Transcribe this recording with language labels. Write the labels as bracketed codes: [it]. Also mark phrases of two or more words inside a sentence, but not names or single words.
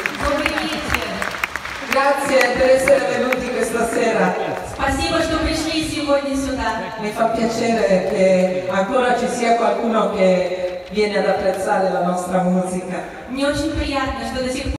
[it] Grazie per essere venuti questa sera. [ru] Спасибо, что пришли сегодня сюда. [it] Mi fa piacere che ancora ci sia qualcuno che viene ad apprezzare la nostra musica. [ru] Мне очень приятно, что до сих пор